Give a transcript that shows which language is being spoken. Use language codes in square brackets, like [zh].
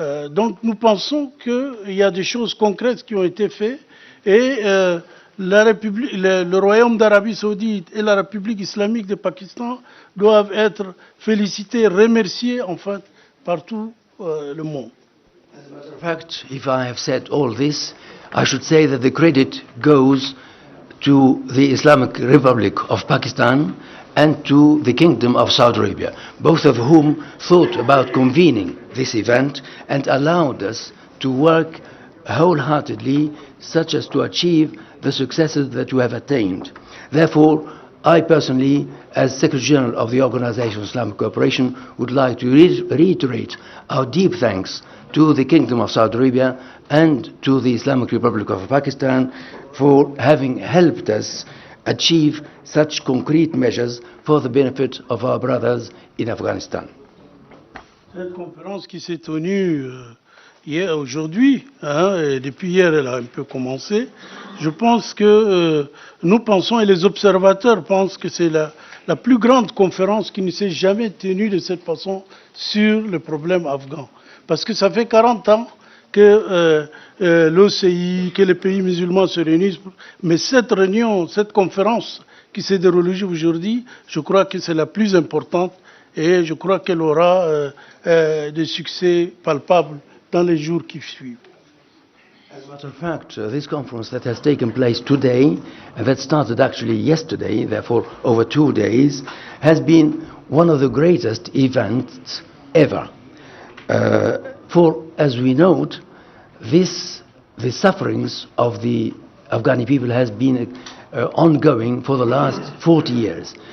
[fr] Donc nous pensons qu'il y a des choses concrètes qui ont été faites et le Royaume d'Arabie saoudite et la République islamique du Pakistan doivent être félicités, remerciés en fait par tout le monde. [en] As a matter of fact, if I have said all this, I should say that the credit goes to the Islamic Republic of Pakistan and to the Kingdom of Saudi Arabia, both of whom thought about convening this event and allowed us to work wholeheartedly such as to achieve the successes that we have attained. Therefore, I personally, as Secretary General of the Organization of Islamic Cooperation, would like to reiterate our deep thanks to the Kingdom of Saudi Arabia and to the Islamic Republic of Pakistan for having helped us achieve such concrete measures for the benefit of our brothers in Afghanistan. [fr] Cette conférence qui s'est tenue aujourd'hui, et depuis hier elle a un peu commencé, je pense que nous pensons et les observateurs pensent que c'est la plus grande conférence qui ne s'est jamais tenue de cette façon sur le problème afghan. Parce que ça fait 40 ans que l'OCI, que les pays musulmans se réunissent, mais cette réunion, cette conférence qui s'est déroulée aujourd'hui, je crois que c'est la plus importante et je crois qu'elle aura des succès palpables dans les jours qui suivent. [en] As a matter of fact, this conference that has taken place today, and that started actually yesterday, therefore over 2 days, has been one of the greatest events ever. For, as we note, the sufferings of the Afghani people has been ongoing for the last 40 years.